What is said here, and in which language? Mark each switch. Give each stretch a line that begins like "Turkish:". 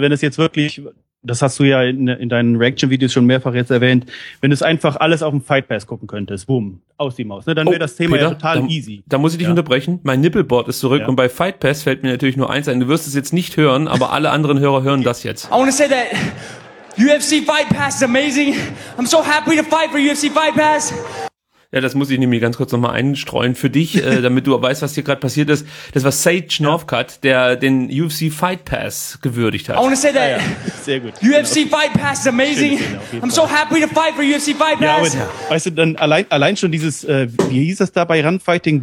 German: Wenn es jetzt wirklich, das hast du ja in deinen Reaction-Videos schon mehrfach jetzt erwähnt, wenn du es einfach alles auf dem Fight Pass gucken könntest, boom, aus die Maus, ne? Dann wäre das Thema Peter, ja total easy. Da muss ich dich unterbrechen. Mein Nippelboard ist zurück und bei Fight Pass fällt mir natürlich nur eins ein. Du wirst es jetzt nicht hören, aber alle anderen Hörer hören das jetzt.
English: I want to say that UFC Fight Pass is amazing. I'm so happy to fight for UFC Fight Pass.
German: Ja, das muss ich nämlich ganz kurz nochmal einstreuen für dich, damit du weißt, was hier gerade passiert ist. Das war Sage Northcutt, der den UFC Fight Pass gewürdigt hat.
English: I want to say that.
German: Ja, sehr gut.
English: UFC Fight Pass is amazing. I'm so happy to fight for UFC Fight Pass.
German: Ja, aber, weißt du, dann allein schon dieses, wie hieß das da bei Run Fighting?